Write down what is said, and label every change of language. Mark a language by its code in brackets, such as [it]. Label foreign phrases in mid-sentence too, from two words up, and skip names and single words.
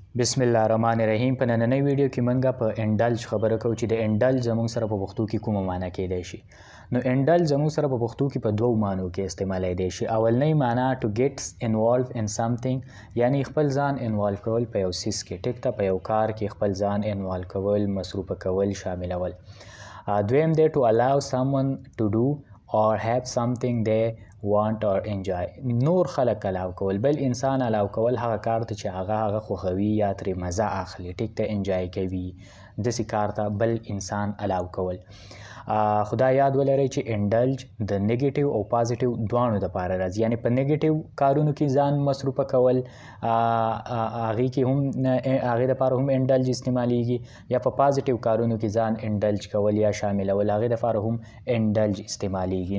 [ps] بسم الله الرحمن الرحیم. په نننۍ ویډیو کې موږ په انډلج خبره کوو چې د انډلج زموږ سره په پښتو کې کومه معنی کېدای شي. نو انډلج زموږ سره په پښتو کې په دوو معنو کې استعمالېدای شي. اولنۍ معنی [en] to get involved in something، [ps] یعنی خپل ځان انوالو کول په یو څیز کې، ټیک ته په یو کار کې خپل ځان انوالو کول، مصروفه کول، شاملول. دویم دی [en] to allow someone to do or have something they want or enjoy. [ps] نور خلق الاو کول، بل انسان الاو کول هغه کار ته چې هغه خوښوي یا ترې مزه اخلي، ټیک ته انجوای کوي، داسې کار ته بل انسان الاو کول. خدا یاد ولرئ چې انډلج د نیگیټیو او پازیټیو دواړو دپاره راځي. یعنی په نیگیټیو کارونو کې ځان مصروفه کول، هغې کې هم هغې دپاره هم انډلج استعمالیږي، یا په پازیټیو کارونو کې ځان انډلج کول یا شاملول، هغې دپاره هم انډلج استعمالیږي.